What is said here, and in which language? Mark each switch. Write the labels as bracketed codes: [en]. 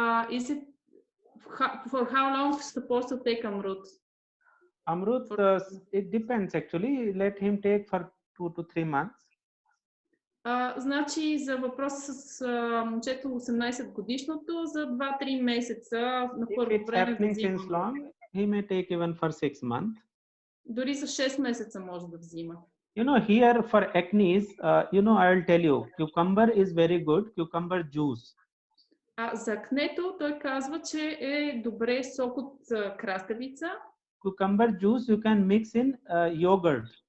[en] Is it for how long supposed to take amrut? Amrut, it depends actually. Let him take for 2 to 3 months. [bg] Значи за въпроса с момчето 18 годишното, за 2-3 месеца на първо време да взима. [en] Long, he may take even for 6 months. [bg] Дори за 6 месеца може да взима. [en] Here for acne, I'll tell you, cucumber is very good, cucumber juice. [bg] За акнето той казва, че е добре сок от краставица. [en] Cucumber juice you can mix in yogurt.